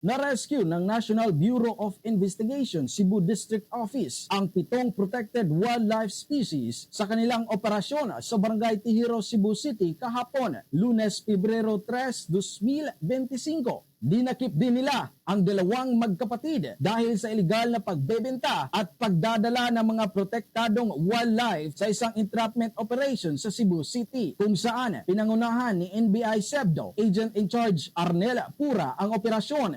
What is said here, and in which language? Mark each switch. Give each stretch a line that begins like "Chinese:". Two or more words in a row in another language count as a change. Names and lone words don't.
Filipino: Na-rescue ng National Bureau of Investigation Cebu District Office ang 7
English: protected wildlife species
Filipino: sa kanilang operasyon sa Barangay Tihiro, Cebu City kahapon, Lunes, Pebrero 3, 2025. Dinakip din nila ang 2 magkapatid dahil sa ilegal na pagbebenta at pagdadala ng mga protektadong wildlife sa isang
English: entrapment operation
Filipino: sa Cebu City, kung saan pinangunahan ni NBI SEBDO
English: Agent in Charge
Filipino: Arnel Pura ang operasyon.